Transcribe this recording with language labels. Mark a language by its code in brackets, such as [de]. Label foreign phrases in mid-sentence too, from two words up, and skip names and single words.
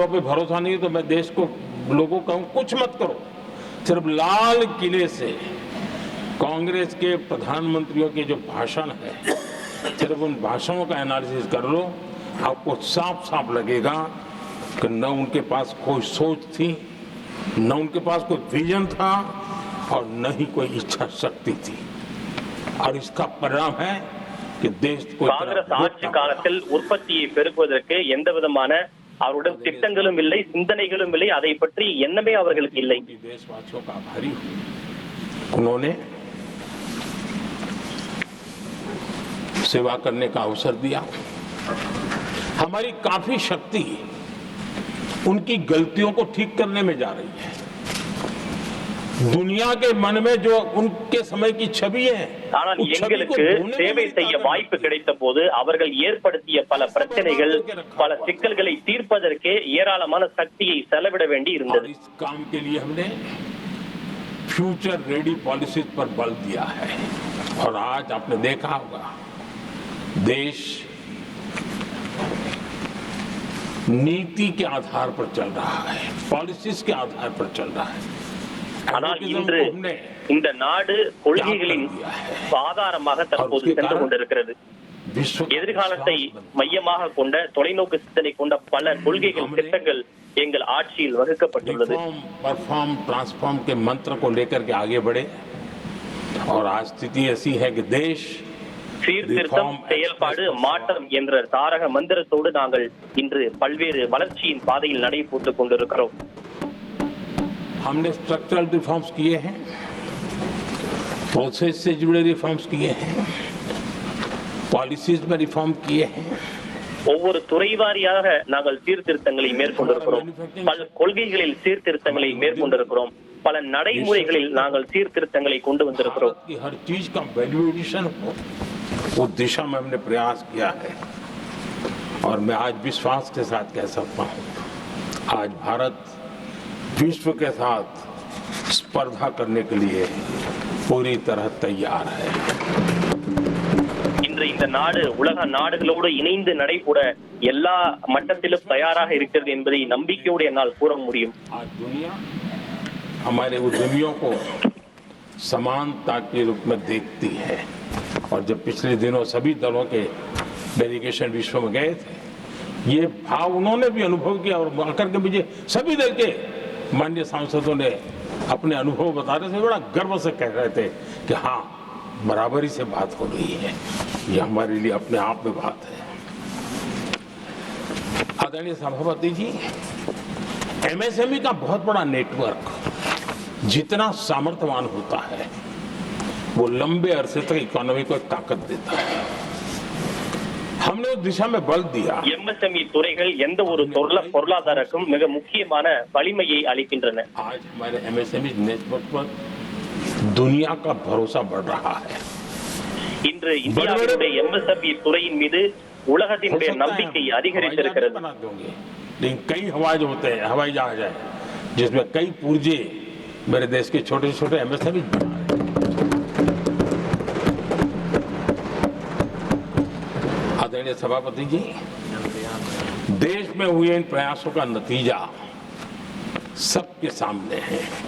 [hi] पे भरोसा नहीं तो मैं देश को लोगों कहूं, कुछ मत करो, सिर्फ लाल किले से कांग्रेस के प्रधानमंत्रियों के जो भाषण है, सिर्फ उन भाषणों का एनालिसिस कर लो, आपको साफ साफ लगेगा कि न उनके पास कोई सोच थी, न उनके पास कोई विजन था, और न ही कोई इच्छा शक्ति थी। और इसका परिणाम है कि देश को [ta] காங்கிரஸ் ஆட்சி காலத்தில் உற்பத்தியை பெருக்குவதற்கு எந்த விதமான அவருடன் திட்டங்களும் இல்லை, சிந்தனைகளும் இல்லை, அதை பற்றி எண்ணமே அவர்களுக்கு இல்லை. [hi] देशवासियों का आभारी हूं, उन्होंने सेवा करने का अवसर दिया। हमारी काफी शक्ति उनकी गलतियों को ठीक करने में जा रही है। दुनिया के मन में जो उनके समय की छवि है, [ta] ஆனால் எங்களுக்கு சேவை செய்ய வாய்ப்பு கிடைத்த போது அவர்கள் ஏற்படுத்திய பல பிரச்சனைகள், பல சிக்கல்களை தீர்ப்பதற்கே ஏராளமான சக்தியை செலவிட வேண்டி இருந்தது. [hi] इस काम के लिए हमने [en] future ready policies [hi] पर बल दिया है, और आज आपने देखा होगा देश नीति के आधार पर चल रहा है, पॉलिसीज के आधार पर चल रहा है। [ta] ஆனால் இன்று இந்த நாடு கொள்கைகளின் ஆதாரமாக தற்போது சென்று கொண்டிருக்கிறது. எதிர்காலத்தை மையமாக கொண்ட தொலைநோக்கு சிந்தனை கொண்ட பல கொள்கைகள், திட்டங்கள் எங்கள் ஆட்சியில் வகுக்கப்பட்டுள்ளது. [en] perform transform [hi] के मंत्र को लेकर के आगे बढ़े, और आज स्थिति ऐसी है कि देश [ta] சீர்திருத்தம், செயல்பாடு, மாற்றம் என்ற தாரக மந்திரத்தோடு நாங்கள் இன்று பல்வேறு வளர்ச்சியின் பாதையில் நடை போட்டுக் கொண்டிருக்கிறோம். [hi] हमने [en] structural reforms [hi] किए हैं, प्रोसेस से जुड़े रिफॉर्म्स किए हैं, पॉलिसीज में रिफॉर्म किए हैं। [ta] ஒவ்வொரு துறை வாரியாக நாங்கள் சீர்திருத்தங்களை மேற்கொண்டிருக்கிறோம், பல கொள்கைகளில் சீர்திருத்தங்களை மேற்கொண்டிருக்கிறோம், பல நடைமுறைகளில் நாங்கள் சீர்திருத்தங்களை கொண்டு வந்திருக்கிறோம். [hi] हर चीज का [en] value addition [hi] हो, वो दिशा में हमने प्रयास किया है, और मैं आज विश्वास के साथ कह सकता हूँ, आज भारत विश्व के साथ स्पर्धा करने के लिए पूरी तरह तैयार है। [ta] இன்று இந்த நாடு உலக நாடுகளோடு இணைந்து நடைபோட எல்லா மட்டத்திலும் தயாராக இருக்கிறது என்பதை நம்பிக்கையோடு என்னால் கூற முடியும். [hi] आज दुनिया हमारे उद्यमियों को समानता के रूप में देखती है। और जब पिछले दिनों सभी दलों के डेलीगेशन विश्व में गए थे, ये भाव उन्होंने भी अनुभव किया और आकर के मुझे सभी दल के माननीय सांसदों ने अपने अनुभव बता रहे थे, बड़ा गर्व से कह रहे थे कि हाँ, बराबरी से बात हो रही है। ये हमारे लिए अपने आप में बात है। आदरणीय सभापति जी, एमएसएमई का बहुत बड़ा नेटवर्क जितना सामर्थ्यवान होता है वो लंबे अरसे तक इकोनॉमी को एक ताकत देता है। हमने उस दिशा में बल दिया। [ta] எம்எஸ்எம்இ துறைகள் எந்த ஒரு பொருளாதாரக்கும் மிக முக்கியமான வலிமையை அளிக்கின்றன. [hi] आज हमारे [en] MSME network [hi] पर दुनिया का भरोसा बढ़ रहा है. [ta] இன்று இந்தியாவினுடைய எம்எஸ்எம்இ துறையின் மீது உலகத்தினுடைய நம்பிக்கை அதிகரித்திருக்கிறது. [hi] लेकिन कई हवाई जहाज है जिसमें कई पुर्जे मेरे देश के छोटे छोटे एमएसएमई आदरणीय सभापति जी, देश में हुए इन प्रयासों का नतीजा सबके सामने है।